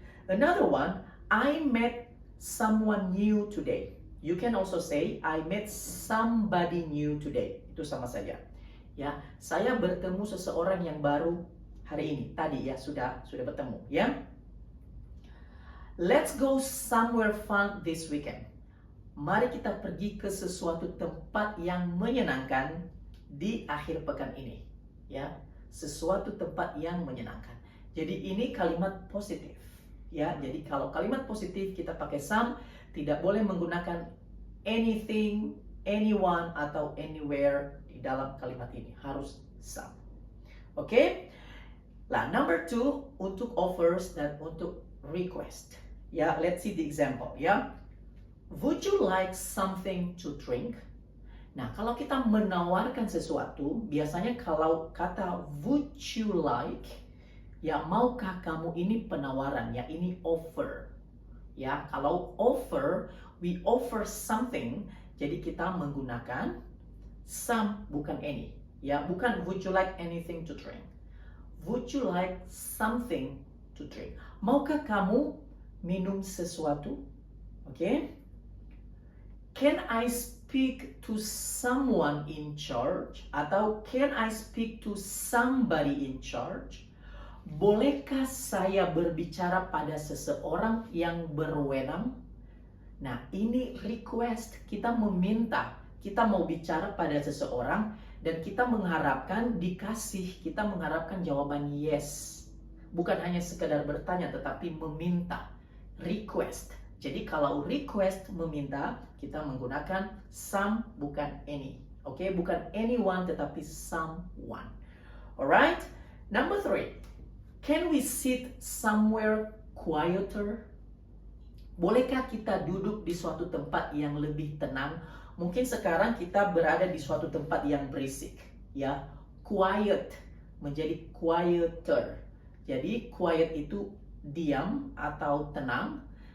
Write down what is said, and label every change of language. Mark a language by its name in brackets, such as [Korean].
[English] Another one, I met someone new today. You can also say, I met somebody new today. [Indonesian] Itu sama saja. Ya, saya bertemu seseorang yang baru hari ini. Tadi ya, sudah bertemu. Ya. [English] Let's go somewhere fun this weekend. [Indonesian] Mari kita pergi ke sesuatu tempat yang menyenangkan di akhir pekan ini. Ya, sesuatu tempat yang menyenangkan. Jadi ini kalimat positif. Ya, jadi kalau kalimat positif kita pakai some, tidak boleh menggunakan anything, anyone atau anywhere di dalam kalimat ini. Harus some. Oke? Nah, number 2 untuk offers dan untuk request. [English] Ya, let's see the example ya. Would you like something to drink? [Indonesian] Nah, kalau kita menawarkan sesuatu, biasanya kalau kata [English] would you like, [Indonesian] ya maukah kamu, ini penawaran ya, ini offer. Ya, kalau offer, [English] we offer something, [Indonesian] jadi kita menggunakan some bukan any. Ya, bukan [English] would you like anything to drink. Would you like something to drink? [Indonesian] Maukah kamu minum sesuatu? Oke? [English] Can I speak to someone in charge? Atau can I speak to somebody in charge? [Indonesian] Bolehkah saya berbicara pada seseorang yang berwenang? Nah, ini request. Kita meminta. Kita mau bicara pada seseorang dan kita mengharapkan dikasih. Kita mengharapkan jawaban yes. Bukan hanya sekedar bertanya, tetapi meminta. Request. Jadi kalau request meminta, kita menggunakan some bukan any. Oke, bukan anyone tetapi someone. [English] Alright? Number 3. Can we sit somewhere quieter? [Indonesian] Bolehkah kita duduk di suatu tempat yang lebih tenang? Mungkin sekarang kita berada di suatu tempat yang berisik, ya. Quiet menjadi quieter. Jadi quiet itu diam atau tenang.